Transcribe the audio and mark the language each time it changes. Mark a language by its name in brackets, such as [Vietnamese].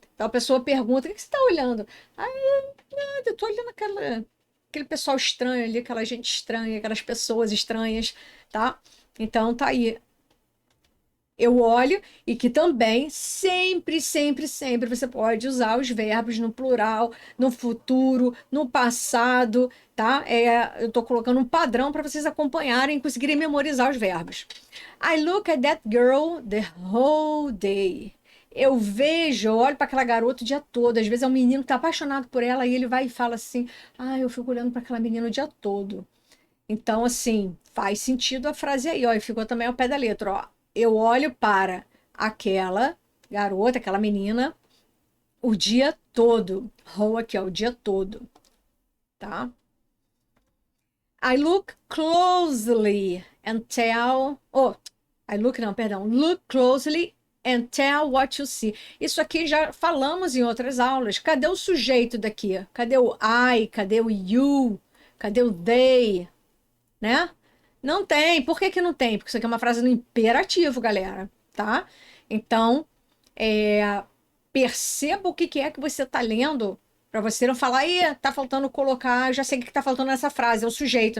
[Portuguese] Então a pessoa pergunta: o que você está olhando? Ah, eu estou olhando aquele pessoal estranho ali, aquela gente estranha, aquelas pessoas estranhas, tá? Então tá aí. Eu olho, e que também sempre, sempre, sempre você pode usar os verbos no plural, no futuro, no passado, tá? Eu estou colocando um padrão para vocês acompanharem e conseguirem memorizar os verbos. [English] I look at that girl the whole day. [Portuguese] Eu olho para aquela garota o dia todo. Às vezes é um menino que está apaixonado por ela e ele vai e fala assim: ah, eu fico olhando para aquela menina o dia todo. Então, assim, faz sentido a frase aí, ó, e ficou também ao pé da letra, ó. Eu olho para aquela garota, aquela menina, o dia todo. Whole aqui, ó, o dia todo, tá? [English] I look closely and tell... Oh, look closely and tell what you see. [Portuguese] Isso aqui já falamos em outras aulas. Cadê o sujeito daqui? Cadê o I? Cadê o you? Cadê o they? Né? Não tem. Por que que não tem? Porque isso aqui é uma frase no imperativo, galera, tá? Então, perceba o que que é que você está lendo para você não falar, e tá faltando colocar, já sei o que está faltando nessa frase, é o sujeito.